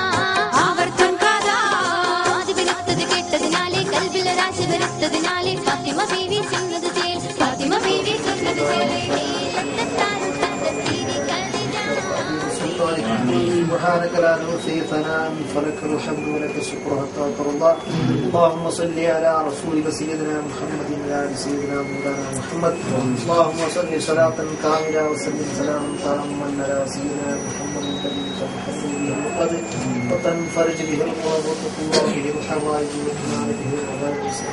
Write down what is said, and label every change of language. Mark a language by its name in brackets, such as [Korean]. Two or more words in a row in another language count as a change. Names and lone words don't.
[Malayalam] ആദിവിരുത്തത് കേട്ടതിനാലെ കൽബിൽ രാശി വരുത്തതിനാലെ ഫാത്തിമ ബീവി ചെന്നത് ചേൽ ഫാത്തിമ ബീവി ചെന്നത് [Arabic] سبحانك لا نحصي ثناء فلك الحمد ولك الشكر حتى ترضى اللهم صل على رسولك سيدنا محمد وعلى سيدنا مولانا محمد اللهم صل صلاة كاملة وسلم سلاما تاما على سيدنا محمد الذي تنحل به القدر وتنفرج به القرب وتقوى به الحوائج وتنال به الغائب